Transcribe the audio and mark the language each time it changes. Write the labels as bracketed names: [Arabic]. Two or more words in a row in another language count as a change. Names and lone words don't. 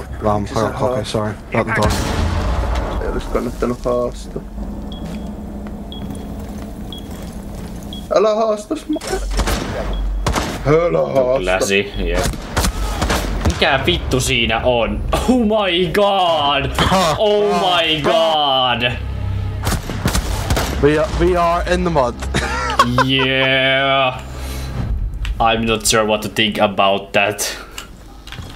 [Finnish] Vampire, okei, sorry. Otan tuosta. Ei olis kannattanut haastaa. Älä haastas mua. Älä haasta. Läsi, jep. Mikä vittu siinä on? [English] Oh my god! Oh my god! We are in the mud. Yeah. I'm not sure what to think about that.